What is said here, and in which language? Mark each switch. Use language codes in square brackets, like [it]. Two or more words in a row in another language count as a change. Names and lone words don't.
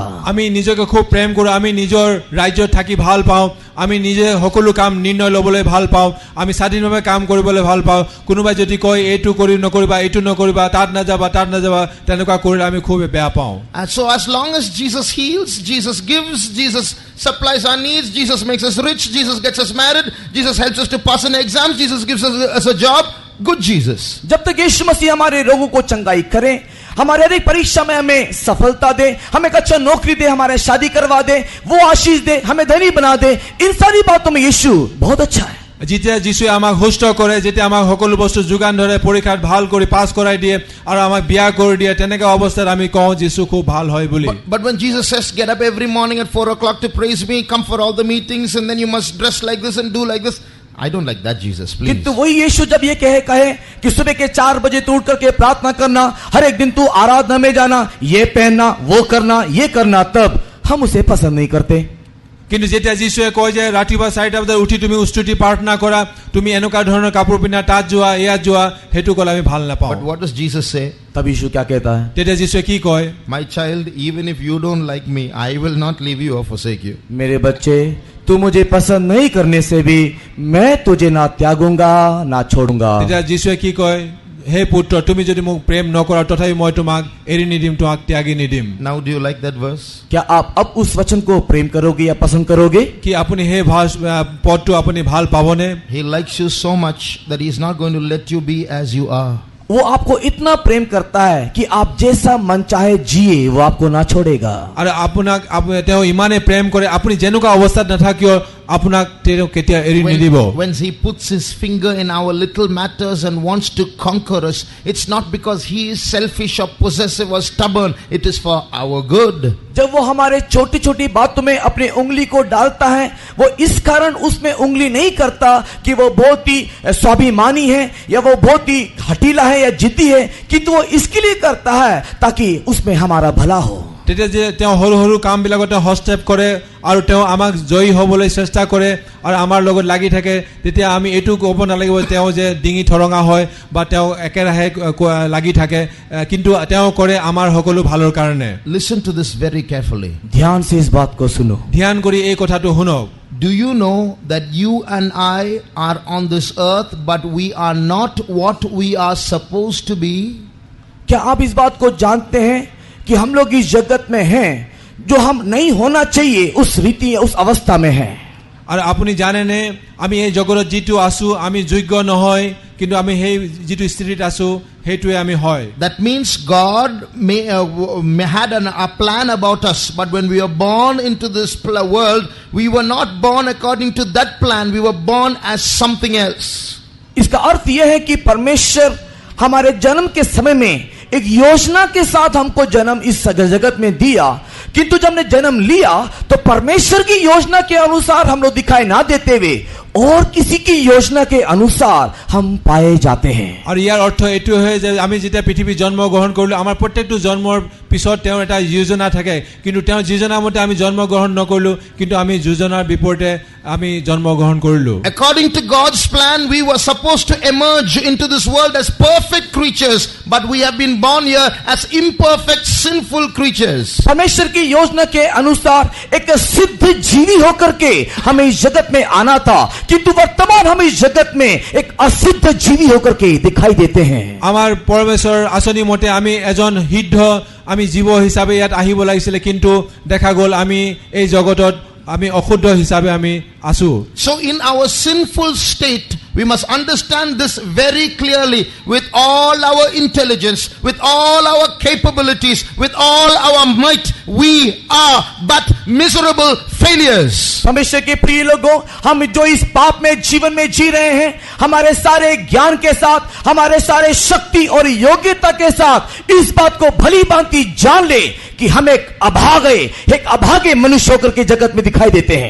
[as] আমি নিজকে খুব প্ৰেম কৰো, আমি নিজৰ ৰাজ্যত থাকি ভাল পাওঁ, আমি নিজে সকলো কাম নিৰ্ণয় ল'বলৈ ভাল পাওঁ, আমি স্বাধীনভাৱে কাম কৰিবলৈ ভাল পাওঁ। কোনোবাই যদি কয় এইটো কৰি নকৰিবা, এইটো নকৰিবা, তাত নাযাবা, তেনেকুৱা কৰিলে আমি খুব বেয়া পাওঁ। [en] And so as long as Jesus heals, Jesus gives, Jesus supplies our needs, Jesus makes us rich, Jesus gets us married, Jesus helps us to pass in exams, Jesus gives us a job, good Jesus. [hi] जब तक यीशु मसीह हमारे रोगों को चंगाई करे, हमारे हर एक परीक्षा में हमें सफलता दे, हमें एक अच्छा नौकरी दे, हमारे शादी करवा दे, वो आशीष दे, हमें धनी बना दे, इन सारी बातों में यीशु बहुत अच्छा है। [as] যেতিয়া যীশুৱে আমাক সুস্থ কৰে, যেতিয়া আমাক সকলো বস্তু যোগান ধৰে, পৰীক্ষাত ভাল কৰি পাছ কৰাই দিয়ে আৰু আমাক বিয়া কৰি দিয়ে, তেনেকুৱা অৱস্থাত আমি কওঁ যীশু খুব ভাল হয় বুলি। [en] But when Jesus says get up every morning at 4 o'clock to praise me, come for all the meetings, and then you must dress like this and do like this, I don't like that Jesus, please. [hi] किंतु वही यीशु जब ये कहे कि सुबह के 4 बजे तू उठ करके प्रार्थना करना, हर एक दिन तू आराधना में जाना, ये पहनना, वो करना, ये करना, तब हम उसे पसंद नहीं करते। [as] কিন্তু যেতিয়া যীশুৱে কয় যে ৰাতিপুৱা 4টা বজাত উঠি তুমি উস্তুতি প্ৰাৰ্থনা কৰা, তুমি এনেকুৱা ধৰণৰ কাপোৰ পিন্ধা, তাত যোৱা, ইয়াত যোৱা, সেইটো ক'লে আমি ভাল নাপাওঁ। [en] But what does Jesus say? [hi] तब यीशु क्या कहता है? [as] তেতিয়া যীশুৱে কি কয়? [en] My child, even if you don't like me, I will not leave you or forsake you. [hi] मेरे बच्चे, तू मुझे पसंद नहीं करने से भी मैं तुझे ना त्यागूंगा ना छोड़ूंगा। [as] তেতিয়া যীশুৱে কি কয়? হে পুত্ৰ, তুমি যদি মোক প্ৰেম নকৰা তথাপি মই তোমাক এৰি নিদিম, তোমাক ত্যাগি নিদিম। [en] Now do you like that verse? [hi] क्या आप अब उस वचन को प्रेम करोगे या पसंद करोगे? [as] কি আপুনি সেই পদটো আপুনি ভাল পাবনে? [en] He likes you so much that he is not going to let you be as you are. [hi] वो आपको इतना प्रेम करता है कि आप जैसा मन चाहे जिए, वो आपको ना छोड़ेगा। [as] আৰু আপোনাক তেওঁ ইমানে প্ৰেম কৰে, আপুনি যেনেকুৱা অৱস্থাত নাথাকিও আপোনাক তেওঁ কেতিয়া এৰি নিদিব। [en] When he puts his finger in our little matters and wants to conquer us, it's not because he is selfish or possessive or stubborn, it is for our good. [hi] जब वो हमारे छोटी छोटी बातों में अपनी उंगली को डालता है, वो इस कारण उसमें उंगली नहीं करता कि वो बहुत ही स्वाभिमानी है या वो बहुत ही हठीला है या जिद्दी है, किंतु वो इसके लिए करता है ताकि उसमें हमारा भला हो। [as] তেতিয়া যে তেওঁ সৰু সৰু কামবিলাকত হস্তক্ষেপ কৰে আৰু তেওঁ আমাক জয়ী হ'বলৈ চেষ্টা কৰে আৰু আমাৰ লগত লাগি থাকে, তেতিয়া আমি এইটো ক'ব নালাগিব তেওঁ যে ডিঙি ঠৰঙা হয় বা তেওঁ একেৰাহে লাগি থাকে, কিন্তু তেওঁ কৰে আমাৰ সকলো ভালৰ কাৰণে। [en] Listen to this very carefully. [hi] ध्यान से इस बात को सुनो। [as] ধ্যান কৰি এই কথাটো শুনক। [en] Do you know that you and I are on this earth, but we are not what we are supposed to be? [hi] क्या आप इस बात को जानते हैं कि हम लोग इस जगत में हैं, जो हम नहीं होना चाहिए उस रीति उस अवस्था में हैं। [as] আৰু আপুনি জানেনে আমি এই জগতত যিটো আছো আমি যোগ্য নহয়, কিন্তু আমি সেই যিটো স্থিতিত আছো সেইটোৱে আমি হয়। [en] That means God had a plan about us, but when we were born into this world, we were not born according to that plan, we were born as something else. [hi] इसका अर्थ यह है कि परमेश्वर हमारे जन्म के समय में एक योजना के साथ हमको जन्म इस जगत में दिया, किंतु जब हमने जन्म लिया तो परमेश्वर की योजना के अनुसार हम लोग दिखाई ना देते हुए और किसी की योजना के अनुसार हम पाए जाते हैं। [as] আৰু ইয়াৰ অৰ্থ এইটো হয় যে আমি যেতিয়া পৃথিৱী জন্ম গ্ৰহণ কৰিলো, আমাৰ প্ৰত্যেকটো জন্মৰ পিছত তেওঁৰ এটা যোজনা থাকে, কিন্তু তেওঁ যোজনা মতে আমি জন্ম গ্ৰহণ নকৰিলো, কিন্তু আমি যোজনাৰ বিপৰীতে আমি জন্ম গ্ৰহণ কৰিলো। [en] According to God's plan, we were supposed to emerge into this world as perfect creatures, but we have been born here as imperfect, sinful creatures. [hi] परमेश्वर की योजना के अनुसार एक सिद्ध जीवी होकर के हमें इस जगत में आना था, किंतु वर्तमान हम इस जगत में एक असिद्ध जीवी होकर के दिखाई देते हैं। [as] আমাৰ পৰমেশ্বৰৰ আঁচনি মতে আমি এজন সিদ্ধ আমি জীৱ হিচাপে ইয়াত আহিব লাগিছিলে, কিন্তু দেখা গ'ল আমি এই জগতত আমি অশুদ্ধ হিচাপে আমি আছো। [en] So in our sinful state, we must understand this very clearly. With all our intelligence, with all our capabilities, with all our might, we are but miserable failures. [hi] परमेश्वर के प्रिय लोगों, हम जो इस पाप में जीवन में जी रहे हैं, हमारे सारे ज्ञान के साथ, हमारे सारे शक्ति और योग्यता के साथ इस बात को भली भांति जान ले कि हम एक अभागे मनुष्य होकर के जगत में दिखाई देते हैं।